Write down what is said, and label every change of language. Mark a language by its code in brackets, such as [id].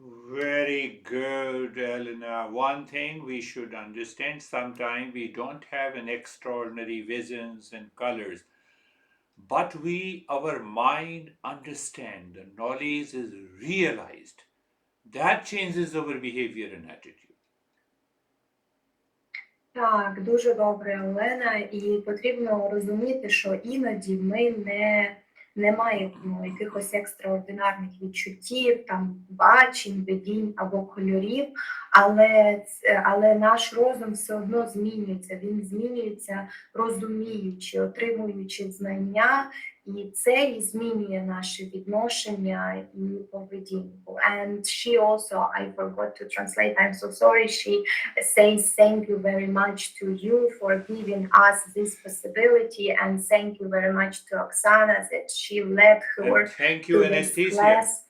[en] very good, Elena. One thing we should understand, sometimes we don't have an extraordinary visions and colors. But our mind understand, the knowledge is realized. That changes our behavior and attitude. [uk] Так, дуже добре, Олена, і потрібно розуміти, що іноді ми не маємо якихось екстраординарних відчуттів, там бачень, видінь або кольорів, але наш розум все одно змінюється. Він змінюється, розуміючи, отримуючи знання, і це і змінює наше відношення і поведінку. [en] And she also, I forgot to translate, I'm so sorry, she says thank you very much to you for giving us this possibility, and thank you very much to Oksana that she led her And thank you, to this Anastasia. class.